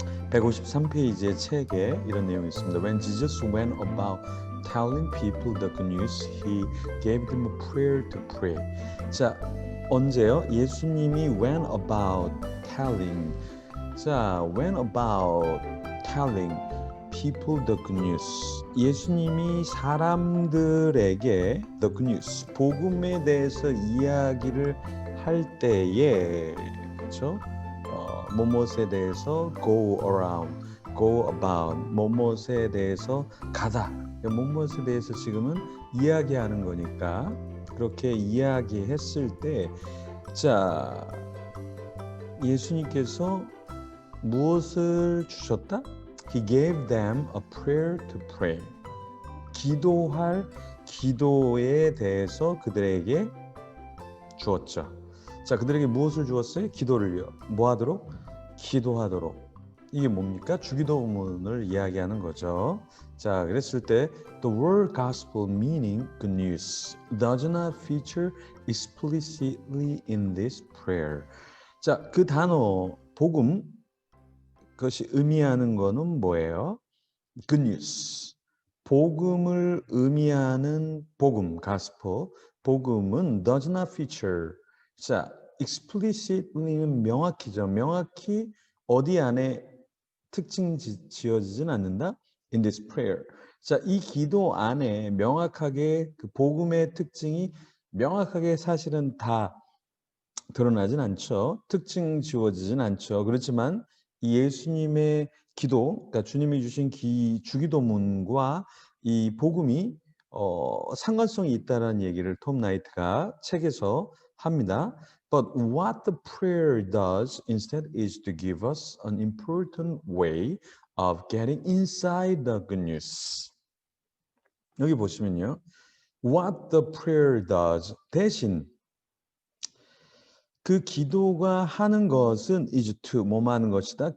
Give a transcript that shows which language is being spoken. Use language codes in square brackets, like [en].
[ko] 153페이지의 책에 이런 내용이 있습니다. [en] When Jesus went about telling people the good news, he gave them a prayer to pray. [ko] 자, 언제요? 예수님이 [en] went about telling. 자, went about telling people the good news. [ko] 예수님이 사람들에게 [en] the good news, [ko] 복음에 대해서 이야기를 할 때에, 그렇죠? 뭐뭇에 대해서 [en] go around, go about, [ko] 뭐뭇에 대해서 가다. 뭐뭇에 대해서 지금은 이야기하는 거니까 그렇게 이야기했을 때, 자, 예수님께서 무엇을 주셨다? [en] He gave them a prayer to pray. [ko] 기도할 기도에 대해서 그들에게 주었죠. 자, 그들에게 무엇을 주었어요? 기도를요. 뭐 하도록? 기도하도록. 이게 뭡니까? 주기도문을 이야기하는 거죠. 자, 그랬을 때 [en] The word gospel meaning good news does not feature explicitly in this prayer. [ko] 자, 그 단어 복음, 그것이 의미하는 거는 뭐예요? [en] good news. [ko] 복음을 의미하는 복음, gospel. 복음은 [en] does not feature. [ko] 자, explicitly는 명확히죠. 명확히 어디 안에 특징 지어지진 않는다. [en] In this prayer. [ko] 자, 이 기도 안에 명확하게 그 복음의 특징이 명확하게 사실은 다 드러나진 않죠. 특징 지워지진 않죠. 그렇지만 이 예수님의 기도, 그러니까 주님이 주신 주기도문과 이 복음이 상관성이 있다는 얘기를 톰 라이트가 책에서 합니다. [en] But what the prayer does instead is to give us an important way of getting inside the good news. [ko] 여기 보시면요. [en] What the prayer does [ko] 대신 그 기도가 하는 것은 [en] is to [ko] 뭐뭐 하는 것이다.